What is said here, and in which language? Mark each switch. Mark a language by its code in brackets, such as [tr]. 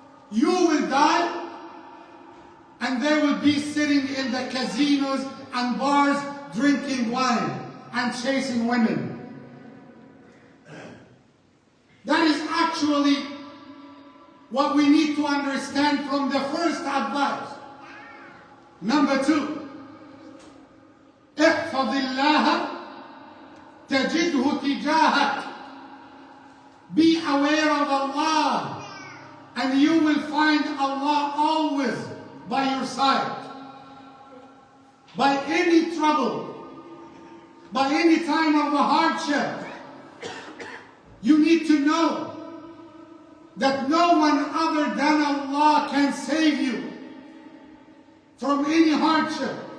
[en] You will die, and they will be sitting in the casinos and bars drinking wine and chasing women. That is actually what we need to understand from the first advice. Number 2, [ar] احفظ الله تجده تجاهك. [en] Be aware of Allah, and you will find Allah always by your side. By any trouble, by any time of a hardship, you need to know that no one other than Allah can save you from any hardship.